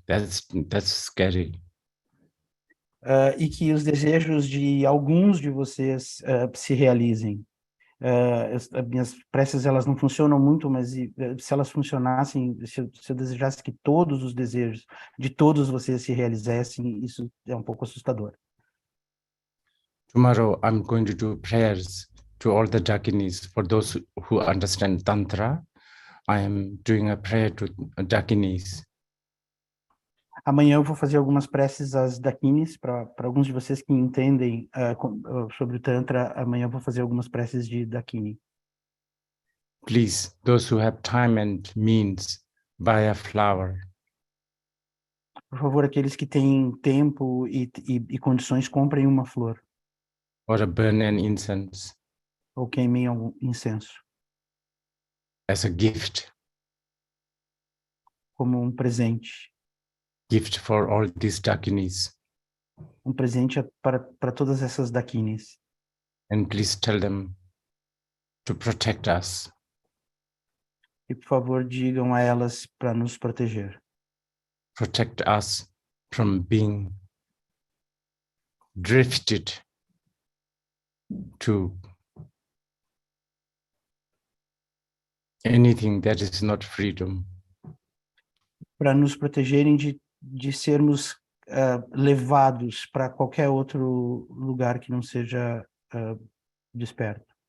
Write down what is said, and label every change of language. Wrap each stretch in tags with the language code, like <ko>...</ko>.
<en>That's scary.</en> <pt>E que os desejos de alguns de vocês se realizem. As minhas preces, elas não funcionam muito, mas se elas funcionassem, se eu desejasse que todos os desejos de todos vocês se realizassem, isso é um pouco assustador.</pt> <en>Tomorrow, I'm going to do prayers to all the Dakinis. For those who understand Tantra, I am doing a prayer to Dakinis.</en> <pt>Amanhã eu vou fazer algumas preces às Dakinis, para alguns de vocês que entendem sobre o Tantra, amanhã eu vou fazer algumas preces de Dakini.</pt> <en>Please, those who have time and means, buy a flower.</en> <pt>Por favor, aqueles que têm tempo e condições, comprem uma flor.</pt> <en>Or a burn an incense.</en> <pt>Ou queimem algum incenso.</pt> <en>As a gift.</en> <pt>Como um presente.</pt> <en>Gift for all these Dakinis.</en> <pt>Um presente para todas essas Dakinis.</pt> <en>And please tell them to protect us.</en> <pt>E, por favor, digam a elas para nos proteger.</pt> <en>Protect us from being drifted to anything that is not freedom.</en> <pt>Para nos protegerem de sermos levados para qualquer outro lugar que não seja desperto.</pt>